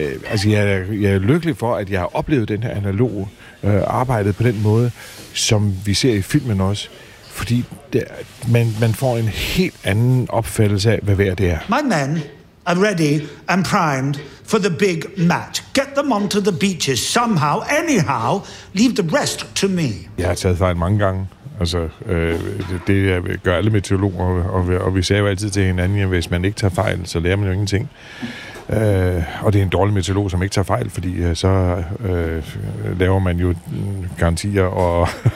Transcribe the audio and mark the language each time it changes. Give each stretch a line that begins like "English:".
Danish: Altså jeg er lykkelig for, at jeg har oplevet den her analog arbejde på den måde, som vi ser i filmen også. Fordi man får en helt anden opfattelse af, hvad vejr det er.
English: My men are ready and primed for the big match. Get them onto the beaches somehow, anyhow. Leave the rest to me.
Danish: Jeg har taget fejl mange gange. Altså, det gør alle meteorologer, og vi sagde jo altid til hinanden, at hvis man ikke tager fejl, så lærer man jo ingenting. Og det er en dårlig meteorolog, som ikke tager fejl, fordi så laver man jo garantier og...